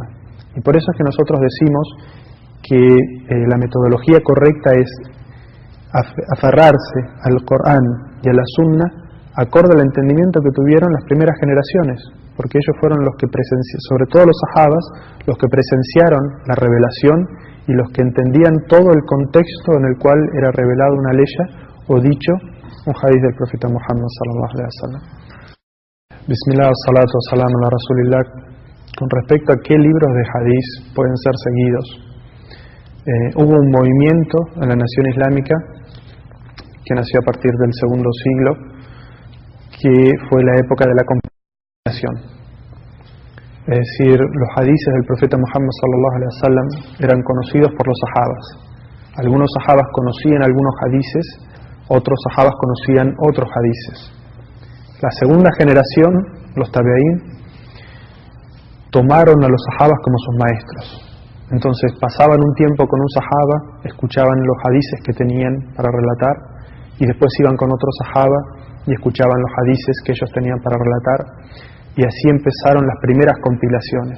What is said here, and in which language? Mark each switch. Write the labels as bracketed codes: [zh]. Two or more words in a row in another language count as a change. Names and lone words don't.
[es] Y por eso es que nosotros decimos que la metodología correcta es aferrarse al Corán y a la Sunna acorde al entendimiento que tuvieron las primeras generaciones, porque ellos fueron los que sobre todo los sahabas, los que presenciaron la revelación y los que entendían todo el contexto en el cual era revelado una ley o dicho un hadiz del profeta Muhammad [ar] صلى الله عليه وسلم. بسم الله، الصلاة، السلام على رسول الله. [es] Con respecto a qué libros de hadith pueden ser seguidos, hubo un movimiento en la nación islámica que nació a partir del segundo siglo, que fue la época de la compilación. Es decir, los hadices del profeta Muhammad [ar] صلى الله عليه وسلم [es] eran conocidos por los sahabas. Algunos sahabas conocían algunos hadices, otros sahabas conocían otros hadices. La segunda generación, los tabi'ín, tomaron a los sahabas como sus maestros. Entonces pasaban un tiempo con un sahaba, escuchaban los hadices que tenían para relatar, y después iban con otro sahaba y escuchaban los hadices que ellos tenían para relatar, y así empezaron las primeras compilaciones.